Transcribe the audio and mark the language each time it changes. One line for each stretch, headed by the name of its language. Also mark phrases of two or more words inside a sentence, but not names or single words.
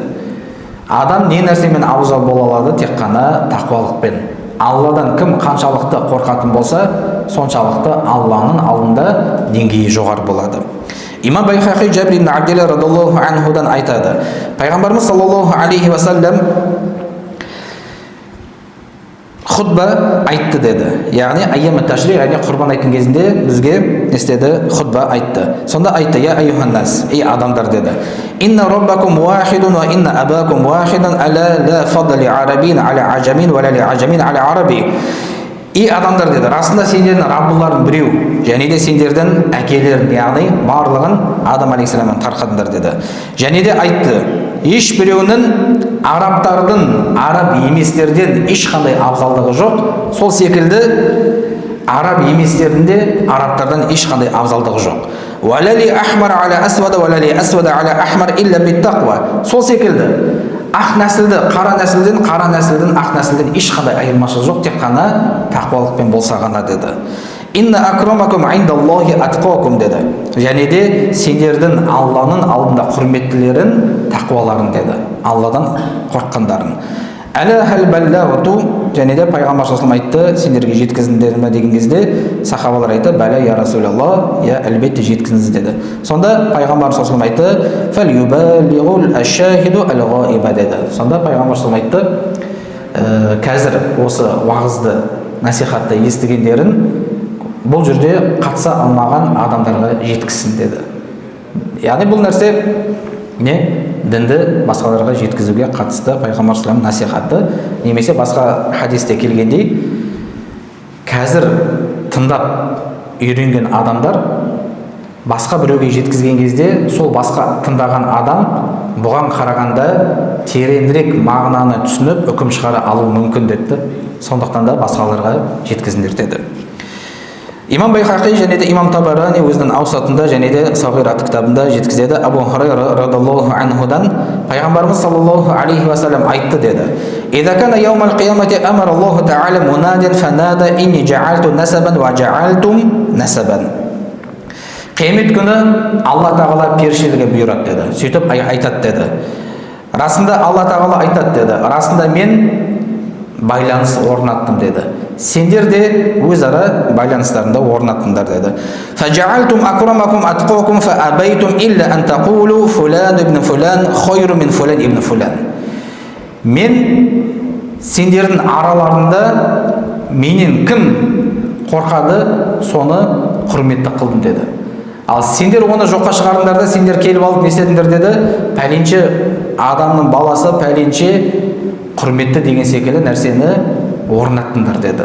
Kazakh: Адам не нәрсемен абзал бола алады? Тек қана тақуалықпен. Алладан кім қаншалықты қорқатын болса, соншалықты Алланың алдында деңгейі жоғары болады. Имам Байхақи Жабир ибн Абдилла
Arabic: رضي الله عنه
Kazakh: айтады: пайғамбарымыз
Arabic: صلى الله عليه وسلم
Kazakh: хутба айтты деді. Яғни
Arabic: أيام التشريق,
Kazakh: яғни құрбан айтқан кезінде бізге істеді, хутба айтты. Сонда айтты:
Arabic: يا أيها الناس,
Kazakh: ей адамдар деді,
Arabic: إن ربكم واحد وإن أباكم واحد ألا لا فضل لعربي على أعجمي ولا لأعجمي على عربي.
Kazakh: Ей адамдар деді, расында сендердің Раббыларың біреу, және де сендердің әкелерің, яғни барлығын Адам алейхиссаламнан тарқадыңдар деді. Және де айтты: еш біреуінің арабтардың араб еместерден ешқандай абзалдығы жоқ, сол секілді араб еместердің де арабтардан ешқандай абзалдығы жоқ.
Arabic: ولا لأحمر على أسود ولا لأسود على أحمر إلا بالتقوى.
Kazakh: Сол секілді ақ нәсілді қара нәсілден, қара нәсілден ақ нәсілден ешқандай айырмашылық жоқ, тек қана тақуалықпен болса ғана деді.
Arabic: إن أكرمكم عند الله أتقاكم деді.
Kazakh: Және де сендердің Алланың алдында құрметтілерін тақуаларың деді. Алладан қорыққандарың.
Arabic: ألا هل بلغت,
Kazakh: және де пайғамбар
Arabic: صلى الله عليه وسلم
Kazakh: айтты: сендерге жеткіздіңдер ме деген кезде сахабалар айтты:
Arabic: بلى يا رسول الله,
Kazakh: я әлбетте жеткіздіңіз деді. Сонда пайғамбар
Arabic: صلى الله عليه وسلم
Kazakh: айтты:
Arabic: فليبلغ الشاهد الغائب
Kazakh: деді. Сонда пайғамбар
Arabic: صلى الله عليه وسلم
Kazakh: айтты: қазір осы уағызды, насихатты естігендерін бұл жерде қатыса алмаған адамдарға жеткізсін деді. Яғни бұл нәрсе не? Дінді басқаларға жеткізуге қатысты пайғамбар
Arabic: صلى الله عليه وسلم
Kazakh: насихаты, немесе басқа хадисте келгендей, қазір тыңдап үйренген адамдар басқа біреуге жеткізген кезде, сол басқа тыңдаған адам бұған қарағанда тереңірек мағынаны түсініп үкім шығара алуы мүмкін деді. Сондықтан да басқаларға жеткізіңдер деді. Имам Байхақи және де имам Табарани өзінің аусатында және де Сағир атты кітабында жеткізеді. Абу Хурайра
Arabic: رضي الله عنه
Kazakh: пайғамбарымыз
Arabic: صلى الله عليه وسلم
Kazakh: айтты деді:
Arabic: إذا كان يوم القيامة أمر الله تعالى مناديا فنادى إني جعلت نسبا وجعلتم نسبا.
Kazakh: Қиямет күні Алла тағала періштелерге бұйырады деді. Сөйтіп айтады деді: расында Алла тағала айтады деді, расында мен байланыс орнаттым деді. Сендер де өзара байланыстарында орнаттыңдар деді.
Arabic: فجعلتم أكرمكم أتقاكم فأبيتم إلا أن تقولوا فلان بن فلان خير من فلان بن فلان.
Kazakh: Мен сендердің араларында менен кім қорқады, соны құрметті қылдым деді. Ал сендер оны жоққа шығардыңдар да, сендер келіп алып не істедіңдер деді, пәленше адамның баласы пәленше құрметті деген секілді нәрсені орнаттыңдар деді.